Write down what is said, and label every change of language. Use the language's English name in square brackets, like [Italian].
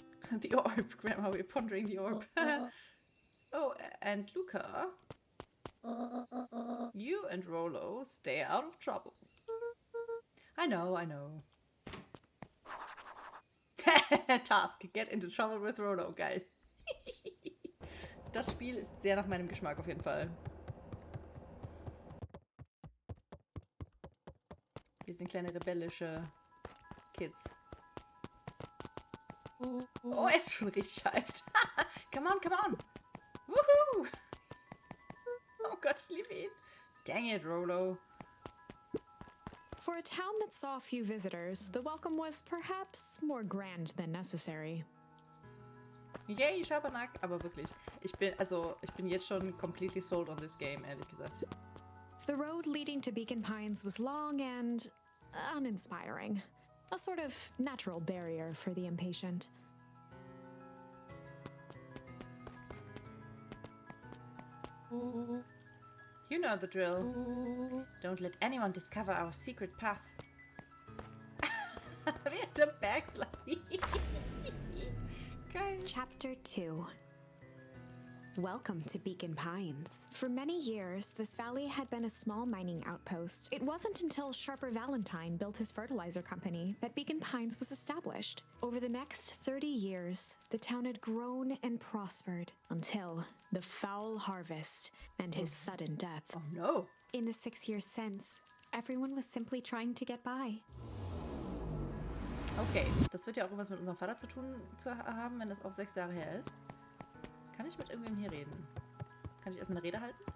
[English] The orb, Grandma, we're pondering the orb. Oh, and Luca, you and Rolo stay out of trouble. I know. Task, get into trouble with Rolo, [German] geil. Das Spiel ist sehr nach meinem Geschmack auf jeden Fall. Wir sind kleine rebellische Kids. Oh, er ist schon richtig hyped. [English] Come on. Woohoo! [German] Oh Gott, ich liebe ihn. [English] Dang it, Rolo. For a town that saw a few visitors, the welcome was perhaps more grand than necessary. [German] Yay, Schabernack, aber wirklich. Ich bin jetzt schon [English] completely sold on this game, [German] ehrlich gesagt. [English] The road leading to Beacon Pines was long and uninspiring. A sort of natural barrier for the impatient. You know the drill. Don't let anyone discover our secret path. We have the backslide. [German] Geil. [English] Chapter 2. Welcome to Beacon Pines. For many years, this valley had been a small mining outpost. It wasn't until Sharper Valentine built his fertilizer company that Beacon Pines was established. Over the next 30 years, the town had grown and prospered until the foul harvest and his sudden death. Oh no. In the 6 years since, everyone was simply trying to get by. [German] Okay, das wird ja auch irgendwas mit unserem Vater zu tun haben, wenn das auch 6 Jahre her ist. Kann ich mit irgendwem hier reden? Kann ich erstmal eine Rede halten?